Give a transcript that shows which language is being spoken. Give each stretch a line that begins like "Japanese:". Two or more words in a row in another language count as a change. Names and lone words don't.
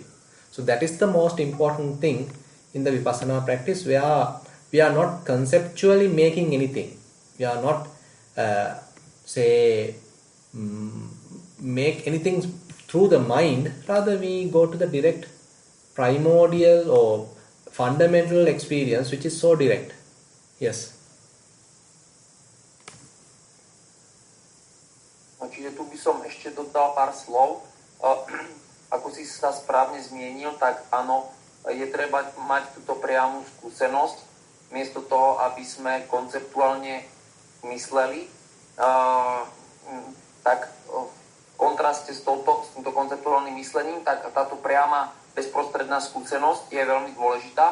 English: So that is the most important thing in the Vipassana practice, where we are not conceptually making anything. We are not, make anything through the mind. Rather, we go to the direct primordial or fundamental experience, which is so direct. Yes.
Slovak: Čiže tu by som ešte dodal pár slov. Ako si sa správne zmienil, tak áno, je treba mať túto priamu skúsenosť, miesto toho, aby sme konceptuálne mysleli, tak v kontraste s týmto konceptuálnym myslením, tak táto priama bezprostredná skúsenosť je veľmi dôležitá.